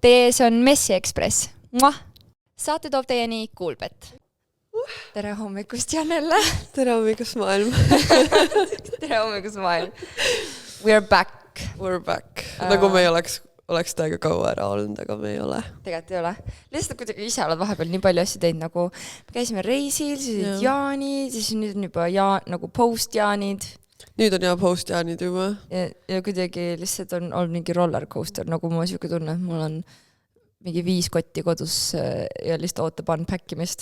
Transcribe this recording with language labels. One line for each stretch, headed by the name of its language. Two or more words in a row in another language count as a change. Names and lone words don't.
Estonian: Tees on Messi Ekspress. Saate toob teieni Kuulbet. Tere hommikust, Janelle. Tere hommikust, maailm. Tere hommikust, maailm.
English: We're back. We're back.
Estonian: Nagu me ei oleks täiega kaua ära olnud, aga me ei ole. Tegelikult ei ole. Lihtsalt kuidagi ise oled vahepeal nii palju asju teinud, nagu me käisime reisil, siis olid jaanid, siis nüüd on juba nagu post-jaanid. Nüüd on post-jaanid juba. Ja kuidagi lihtsalt on olnud mingi rollercoaster, nagu mul on siuke tunne, et mul on mingi 5 kotti kodus ja lihtsalt ootab unpackimist.